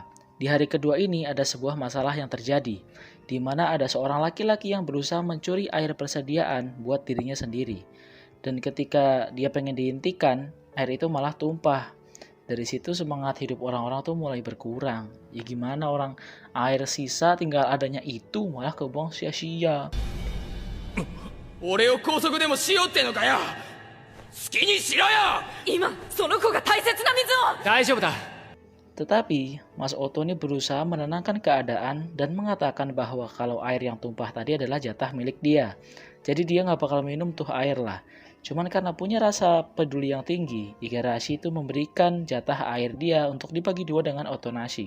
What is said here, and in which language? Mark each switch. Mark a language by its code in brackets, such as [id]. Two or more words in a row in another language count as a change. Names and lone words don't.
[id] Di hari kedua ini ada sebuah masalah yang terjadi, di mana ada seorang laki-laki yang berusaha mencuri air persediaan buat dirinya sendiri. Dan ketika dia pengen dihentikan, air itu malah tumpah. Dari situ semangat hidup orang-orang tuh mulai berkurang. Ya gimana orang air sisa tinggal adanya itu malah kebuang sia-sia. [ja] 俺を拘束でもしようってのかよ。好きにしろよ。今その子が大切な水を。大丈夫だ。 [id] Tetapi Mas Oto ini berusaha menenangkan keadaan dan mengatakan bahwa kalau air yang tumpah tadi adalah jatah milik dia. Jadi dia nggak bakal minum tuh air lah. Cuman karena punya rasa peduli yang tinggi, Igarashi itu memberikan jatah air dia untuk dibagi dua dengan Otonashi.